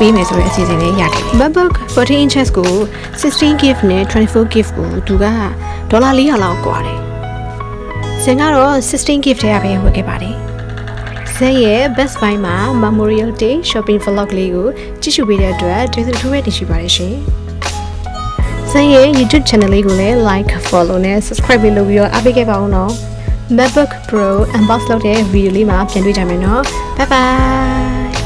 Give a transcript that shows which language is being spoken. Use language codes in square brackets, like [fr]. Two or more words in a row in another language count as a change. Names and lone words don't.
[my] ပေးမယ်ဆိုတဲ့အစီအစဉ်လေးရခဲ့တယ်။ MacBook 14 inches ကို16 GB နဲ့24 GB ကိုသူက$400လောက်ကွာတယ်။ဇင်ကတော့16 GB ထဲကပဲဝယ်ခဲ့ပါတယ်။ဇင်ရဲ့ Best Buy မှာ Memorial Day [en] shopping vlog [my] လေးကိုကြည့်ရှုပေးတဲ့အတွက်ကျေးဇူးတင်ရှိပါတယ်ရှင်။ဇင်ရဲ့ YouTube channel လေးကိုလည်း [en] like, follow [my] နဲ့ subscribe လုပ်ပြီးတော့အားပေးခဲ့ပါဦးနော်။ MacBook Pro unbox လုပ်တဲ့ video လေးမှာပြန်တွေ့ကြမယ်နော်။ [en] Bye bye